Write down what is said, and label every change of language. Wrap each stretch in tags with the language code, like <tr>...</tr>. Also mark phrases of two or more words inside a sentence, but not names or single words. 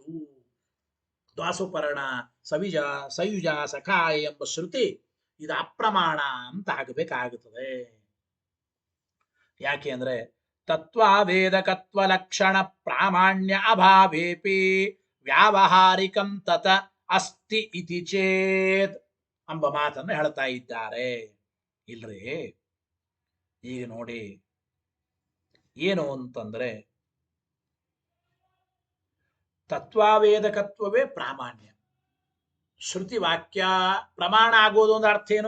<sa>ದ್ವಾಸುಪರ್ಣ ಸಯುಜ ಸಖಾಯ</sa> <kn>ಎಂಬ ಶ್ರುತಿ ಇದು ಅಪ್ರಮಾಣ ಅಂತ ಆಗಬೇಕಾಗುತ್ತದೆ. ಯಾಕೆ ಅಂದ್ರೆ</kn> <sa>ತತ್ವಾವೇದಕತ್ವ ಲಕ್ಷಣ ಪ್ರಾಮಾಣ್ಯ ಅಭಾವೇಪಿ ವ್ಯಾವಹಾರಿಕಂ ತತ ಅಸ್ತಿ ಇತಿ ಚೇತ್</sa> <kn>ಎಂಬ ಮಾತನ್ನು ಹೇಳ್ತಾ ಇದ್ದಾರೆ. ಇಲ್ರಿ, ಈಗ ನೋಡಿ ಏನು ಅಂತಂದ್ರೆ ತತ್ವಾವೇದಕತ್ವವೇ ಪ್ರಾಮಾಣ್ಯ. ಶ್ರುತಿ ವಾಕ್ಯ ಪ್ರಮಾಣ ಆಗೋದು ಒಂದು ಅರ್ಥ ಏನು?</kn>